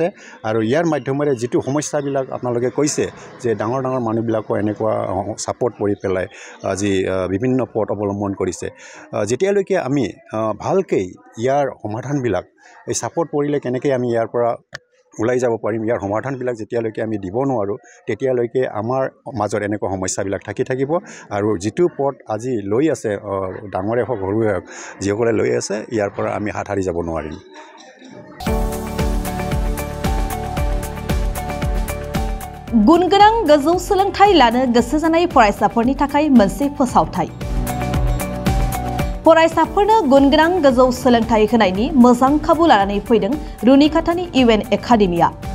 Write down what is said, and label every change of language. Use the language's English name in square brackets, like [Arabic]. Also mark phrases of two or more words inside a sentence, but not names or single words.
[Assamese] আৰু ইয়াৰ মাধ্যমেৰে যিটো সমস্যাবিলাক আপোনালোকে কৈছে যে ডাঙৰ ডাঙৰ মানুহবিলাকো এনেকুৱা চাপত পৰি পেলাই আজি বিভিন্ন পথ অৱলম্বন কৰিছে, যেতিয়ালৈকে আমি ভালকৈ ইয়াৰ সমাধানবিলাক, এই চাপত পৰিলে কেনেকৈ আমি ইয়াৰ পৰা ওলাই যাব পাৰিম, ইয়াৰ সমাধানবিলাক যেতিয়ালৈকে আমি দিব নোৱাৰোঁ, তেতিয়ালৈকে আমাৰ মাজত এনেকুৱা সমস্যাবিলাক থাকিব। আৰু যিটো পথ আজি লৈ আছে, ডাঙৰে হওক সৰুৱে হওক, যিসকলে লৈ আছে, ইয়াৰ পৰা আমি হাত সাৰি যাব নোৱাৰিম। [Bodo] गुनगोनां गोजौ सोलोंथाइ लानो गोसो जानाय फरायसाफोरनि थाखाय मोनसे फोसावथाय। फरायसाफोरनो गुनगोनां गोजौ सोलोंथाइ होनायनि मोजां खाबु लानानै फैदों रुनिकाटानि UN एकाडेमिया।